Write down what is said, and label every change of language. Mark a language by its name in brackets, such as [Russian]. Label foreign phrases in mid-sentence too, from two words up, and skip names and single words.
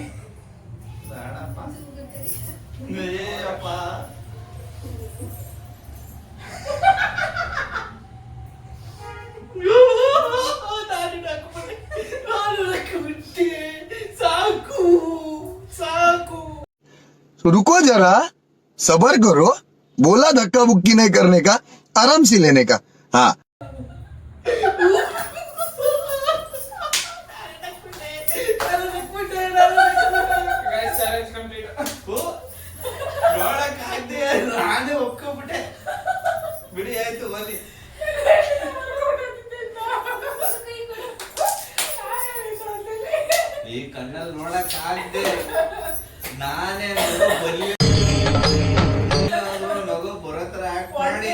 [Kannada] ಬೇಡಪ್ಪ. ಏ ಅಪ್ಪ. ಸಾಕು ಸಾಕು. [Hindi] रुको जरा, सबर करो. बोला धक्का बुक्की नहीं करने का, आराम से लेने का. हाँ. [English] Guys, challenge complete. [Kannada] ನೋಡಕ್ಕಾಗ್ದೆ ನಾನೇ ಒಪ್ಕೊಂಡ್ಬಿಟ್ಟೆ. ಬಿಡಿ ಆಯ್ತು ಬನ್ನಿ. ಈ ಕಣ್ಣಲ್ಲಿ ನೋಡಕ್ಕಾಗ್ದೆ ನಾನೇ ಬಲಿ ಮಗು ಬರೋತರ ಆಕ್ಟ್ ಮಾಡಿ